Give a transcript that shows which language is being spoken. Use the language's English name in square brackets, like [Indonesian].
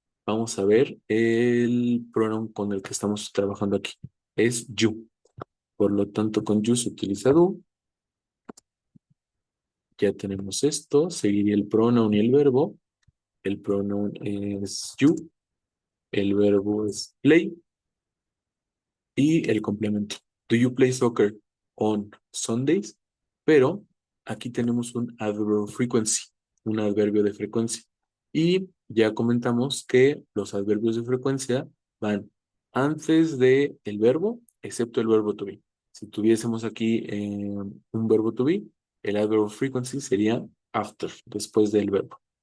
[Spanish] Vamos a ver el pronoun con el que estamos trabajando aquí. Es you. Por lo tanto, con you se utiliza do. Ya tenemos esto, seguiría el pronoun y el verbo. El pronoun es you, el verbo es play y el complemento. [English] Do you play soccer on Sundays? [Spanish] Pero aquí tenemos un adverb of frequency, un adverbio de frecuencia. Y ya comentamos que los adverbios de frecuencia van antes de el verbo, excepto el verbo to be. Si tuviésemos aquí un verbo to be, el adverb of frequency sería after, después del verbo.